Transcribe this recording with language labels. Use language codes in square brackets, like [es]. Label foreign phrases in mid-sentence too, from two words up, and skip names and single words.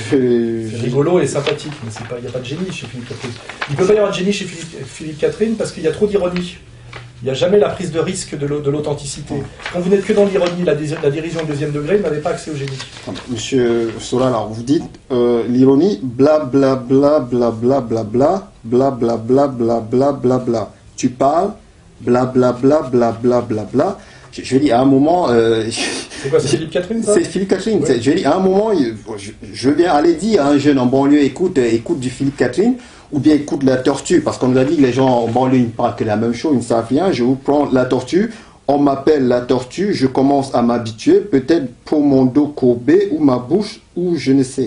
[fr] C'est rigolo et sympathique, mais il n'y a pas de génie chez Philippe Catherine. Il ne peut pas y avoir de génie chez Philippe Catherine parce qu'il y a trop d'ironie. Il n'y a jamais la prise de risque de l'authenticité. Quand vous n'êtes que dans l'ironie, la dérision au deuxième degré, vous n'avez pas accès au génie. Monsieur Solal, alors vous dites l'ironie, bla bla bla bla bla bla bla bla bla bla bla bla bla bla. Tu parles, bla bla bla bla bla bla bla. Je vais dire à un moment. C'est quoi, c'est Philippe Catherine ça? C'est Philippe Catherine. Ouais. Je vais dire à un moment, je viens aller dire à un jeune en banlieue, écoute du Philippe Catherine. Ou bien écoute la tortue, parce qu'on nous a dit que les gens en banlieue ne parlent que la même chose, ils ne savent rien. Je vous prends la tortue, on m'appelle la tortue, je commence à m'habituer, peut-être pour mon dos courbé ou ma bouche, ou je ne sais.